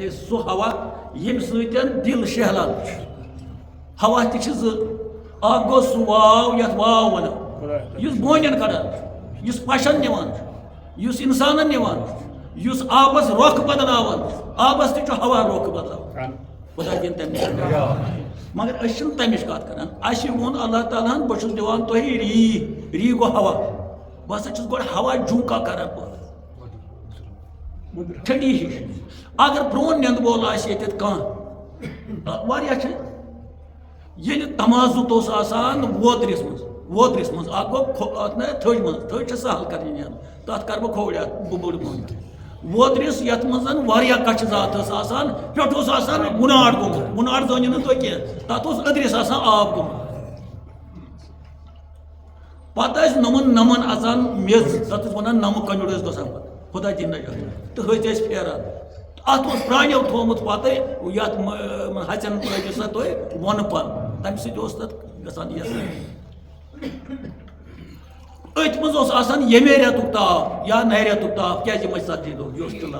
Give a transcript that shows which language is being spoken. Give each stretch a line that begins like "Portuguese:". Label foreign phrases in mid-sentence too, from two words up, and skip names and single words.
Kashmiri: سُہ ہوا ییٚمہِ سۭتۍ دل شہلان چھُ ہوا تہِ چھِ زٕ اکھ گوٚو سُہ واو یتھ واو ونو یُس بونٮ۪ن کڑان چھُ یُس پشن نِوان چھُ یُس انسانن نِوان چھُ یُس آبس رۄخ بدلاوان چھُ آبس تہِ چھُ ہوا رۄخ بدلاوان خدا دِن تمہِ مگر أسۍ چھِنہٕ تمِچ کتھ کران اَسہِ ووٚن اللہ تعالیٰ ہن بہٕ چھُس دِوان تۄہہِ ری گوٚو ہوا بہٕ ہسا چھُس گۄڈٕ ہوا جھوٗکا کران پٲدٕ ٹھنڈی ہِش اگر پرون نِنٛدٕ وول آسہِ ییٚتٮ۪تھ کانٛہہ واریاہ چھِ ییٚلہِ تمازُت اوس آسان ووترِس منٛز ووترس مز اخ گو تھج مز تھج سہل کرنی تک کر بہ کھوڑیات بوڑ پہنت ووترس یت مزن واریاہ کچھ ذات آسان پٮ۪ٹھ اوس آسان بُناڈ گوٚمُت بُناڈ زٲنِو نہٕ تُہۍ کینٛہہ تتھ اوس أدرِس آسان آب گوٚمُت پتہٕ ٲسۍ نمن اژان میٚژ تتھ ٲسۍ ونان نمہٕ کنجُر ٲسۍ گژھان پتہٕ خۄدا دِن نجات تہٕ ۂتۍ ٲسۍ پھیران اتھ اوس پرٛانیو تھوٚومُت پتہٕ یتھ ہژٮ۪ن لٲگِو سا تُہۍ وۄنہٕ پن تمہِ سۭتۍ اوس تتھ گژھان یہِ أتھۍ منٛز اوس آسان ییٚمے رٮ۪تُک تاپھ یا نَرِ رٮ۪تُک تاپھ کیٛازِ یِمے 40 دۄہ یہِ اوس ٹِلَر